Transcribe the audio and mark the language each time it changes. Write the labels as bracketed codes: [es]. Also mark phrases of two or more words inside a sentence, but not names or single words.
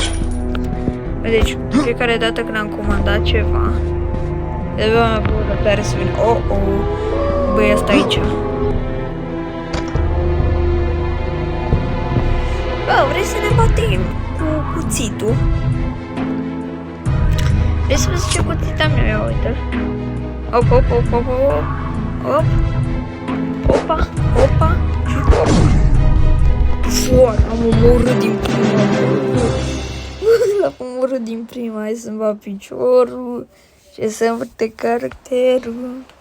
[ro] Deci, de fiecare dată când am comandat ceva, aveam acolo răbdare să vină. Băi, asta aici. Bă, vrei să ne batem? dă-i cu cuțitul. Vrei să vezi ce cuțit am eu? Ia uite-l. Op, op, op, op, op, op. Opa, opa și op. Foar, am omorât din prima. L-am omorât din prima. Hai să-mi va piciorul. Ce să învârte caracterul.